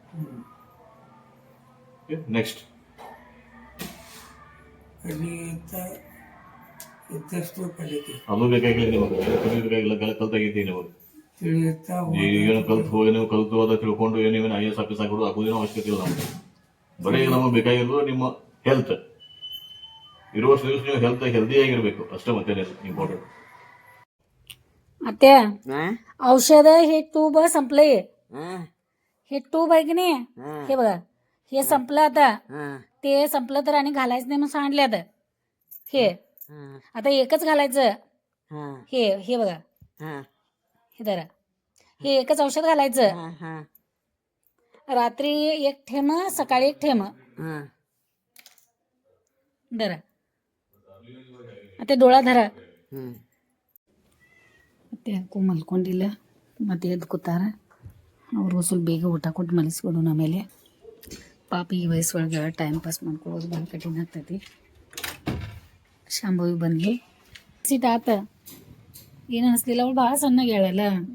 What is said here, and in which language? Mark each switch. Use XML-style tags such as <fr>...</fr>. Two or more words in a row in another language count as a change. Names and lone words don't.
<kn>ನೆಕ್ಸ್ಟ್ ಅದು ಬೇಕಾಗಿಲ್ಲ ನಿಮಗೆ, ಬೇಕಾಗಿಲ್ಲ, ಕಲ್ತಾಗಿದ್ದೀನಿ ನಿಮಗೆ. ಏನು ಕಲ್ತು ಅದ ತಿಳ್ಕೊಂಡು ಏನೇನು</kn> <en>IAS office</en> <kn>ಆಗೋದು ಆಗೋದೇನೋ ಅವಶ್ಯಕತೆ ಇಲ್ಲ ನಮಗೆ. ಬರೀ ನಮಗೆ ಬೇಕಾಗಿರೋದು ನಿಮ್ಮ ಹೆಲ್ತ್. ಇರುವಷ್ಟು ದಿವಸ ನೀವು ಹೆಲ್ದಿಯಾಗಿರ್ಬೇಕು ಅಷ್ಟೇ, ಮತ್ತೆ ಇಂಪಾರ್ಟೆಂಟ್.</kn> <mr>आत्या हा औषध हे ट्यूब संपले, हा हे ट्यूब आहे की नाही, हा हे बघा हे संपलं आता. हा ते संपलं तर आणि घालायचं नाही म्हणून सांगितले आता. हे हा आता एकच घालायचं. हा हे हे बघा, हा हे धरा, हे एकच औषध घालायचं. हा हा रात्री एक ठेम, सकाळी एक ठेम. हा धरा, आता डोळा धरा. हम्म</mr> <kn>ಮತ್ತೆ ಯಾಕೋ ಮಲ್ಕೊಂಡಿಲ್ಲ, ಮತ್ತೆ ಎದ್ದು ಕೂತಾರ. ಅವ್ರಿಗೂ ಸ್ವಲ್ಪ ಬೇಗ ಊಟ ಕೊಟ್ಟು ಮಲಗಿಸ್ಕೊಡು. ಆಮೇಲೆ ಪಾಪ ಈ ವಯಸ್ಸೊಳಗೆ</kn> <en>time pass</en> <kn>ಮಾಡ್ಕೊಳ್ಳೋದು ಭಾಳ ಕಠಿಣ ಆಗ್ತೈತಿ. ಶಾಂಭವಿ ಬಂದ್ಲು, ಸೀಟ್ ಆತ, ಏನು ಅನಿಸ್ಲಿಲ್ಲ, ಅವಳು ಭಾಳ ಸಣ್ಣಗೆ ಹೇಳಲ್ಲ.</kn>